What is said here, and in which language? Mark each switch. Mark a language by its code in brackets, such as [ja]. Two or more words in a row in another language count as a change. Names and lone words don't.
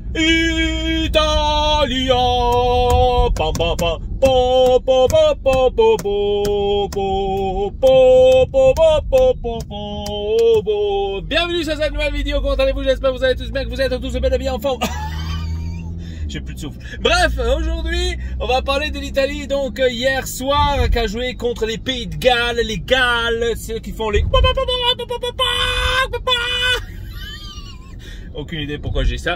[fr] Italia. Pam, pam, pam. Po, po, po, po, po, po, po, po, po, po, po, po. Bienvenue sur cette nouvelle vidéo. Comment allez-vous? J'espère que vous allez tous bien, que vous êtes tous bel et bien en forme. J'ai plus de souffle. Bref, aujourd'hui, on va parler de l'Italie. Donc, hier soir, qui a joué contre les Pays de Galles, les Galles, ceux qui font les... Aucune idée pourquoi j'ai ça.